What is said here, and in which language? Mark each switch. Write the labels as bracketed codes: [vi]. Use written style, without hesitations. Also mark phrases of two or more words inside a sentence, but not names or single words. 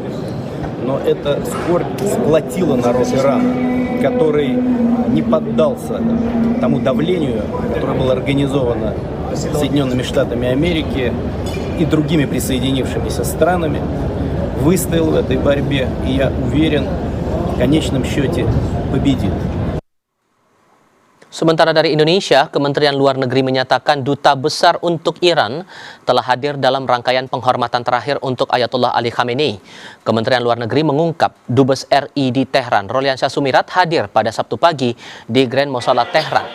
[ru] Но эта скорбь сплотила народ Ирана, который не поддался тому давлению, которое было организовано Соединенными Штатами Америки и другими присоединившимися странами, выстоял в этой борьбе, и я уверен, в конечном счете победит. [id] Sementara dari Indonesia, Kementerian Luar Negeri menyatakan Duta Besar untuk Iran telah hadir dalam rangkaian penghormatan terakhir untuk Ayatollah Ali Khamenei. Kementerian Luar Negeri mengungkap Dubes RI di Tehran, Roliansyah Sumirat, hadir pada Sabtu pagi di Grand Mushola Tehran.